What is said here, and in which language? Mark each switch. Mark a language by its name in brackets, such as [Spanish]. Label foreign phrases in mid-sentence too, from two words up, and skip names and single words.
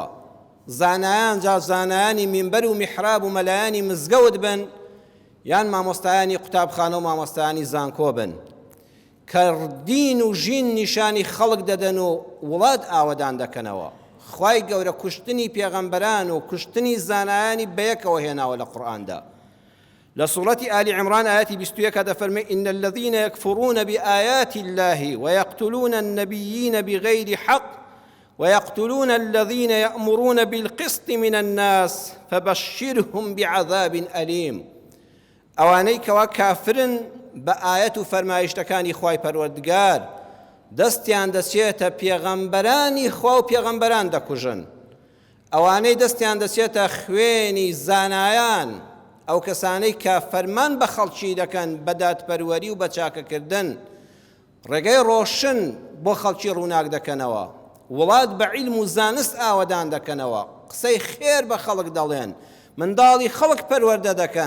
[Central Kurdish] زانایان جا زانایانی مینبەر و میحراب و مەلایانی مزگەوت بن، یان مامۆستایانی قوتابخانە و مامۆستایانی زانکۆ بن، کە دین و ژین نیشانی خەڵک دەدەن و وڵات ئاوەدان دەکەنەوە. خوای گەورە کوشتنی پێغەمبەران و کوشتنی زانایانی بەیەکەوە هێناوە لە قورئاندا. لە سوورەتی ئالی عیمران ئایەتی 21 دەفەرمێ: [Arabic] إن الذين يكفرون بآيات الله ويقتلون النبيين بغير حق ويقتلون الذين يأمرون بالقسط من الناس فبشرهم بعذاب أليم. [Central Kurdish] ئەوانەی کەوا کافرن بە ئایەت و فەرمایشتەکانی خوای پەروەردگار، دەستیان دەچێتە پێغەمبەرانی خوا و پێغەمبەران دەکوژن. ئەوانەی دەستیان دەچێتە خوێنی زانایان، ئەو کەسانەی کە فەرمان بە خەڵکی دەکەن بە دادپەروەری و بە چاکەکردن، ڕێگەی ڕۆشن بۆ خەڵکی ڕووناک دەکەنەوە، وڵات بە عیلم و زانست ئاوەدان دەکەنەوە، قسەی خێر بە خەڵک دەڵێن، منداڵی خەڵک پەروەردە دەکەن.